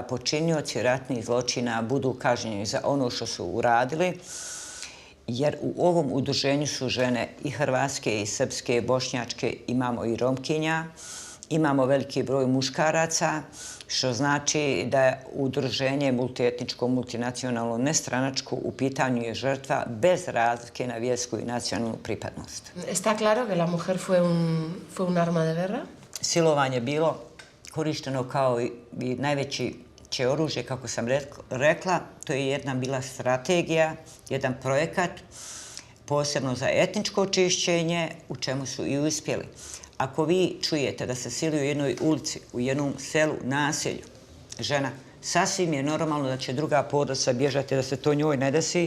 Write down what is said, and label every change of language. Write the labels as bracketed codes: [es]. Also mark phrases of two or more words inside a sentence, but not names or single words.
[bs] počinioci ratnih zločina budu kažnjeni za ono što su uradili, jer u ovom udruženju su žene i hrvatske, i srpske, i bošnjačke, imamo i romkinja, imamo veliki broj muškaraca, što znači da je udruženje multietničko, multinacionalno, nestranačko, u pitanju je žrtva bez razlike na vjersku i nacionalnu pripadnost. [es] Está claro que la mujer fue un arma de guerra? [bs] Silovanje je bilo korišteno kao i najveće oružje, kako sam rekla. To je jedna bila strategija, jedan projekat, posebno za etničko očišćenje, u čemu su i uspjeli. Ako vi čujete da se sili u jednoj ulici, u jednom selu, naselju, žena, sasvim je normalno da će druga porodica bježati, da se to njoj ne desi.